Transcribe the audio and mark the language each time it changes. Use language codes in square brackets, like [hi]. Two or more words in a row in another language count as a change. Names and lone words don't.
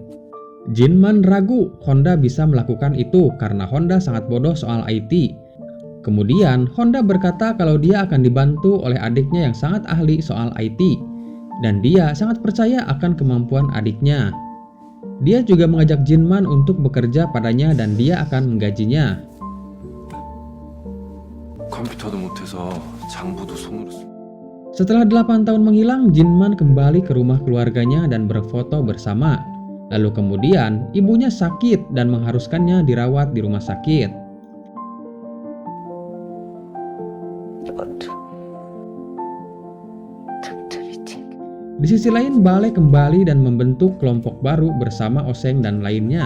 [id] Jinman ragu Honda bisa melakukan itu karena Honda sangat bodoh soal IT. Kemudian Honda berkata kalau dia akan dibantu oleh adiknya yang sangat ahli soal IT dan dia sangat percaya akan kemampuan adiknya. Dia juga mengajak Jinman untuk bekerja padanya dan dia akan menggajinya. [ko] 컴퓨터도 못해서 장부도 손으로 쓰. [id] Setelah 8 tahun menghilang, Jinman kembali ke rumah keluarganya dan berfoto bersama. Lalu kemudian ibunya sakit dan mengharuskannya dirawat di rumah sakit. Di sisi lain, Bale kembali dan membentuk kelompok baru bersama Oseng dan lainnya.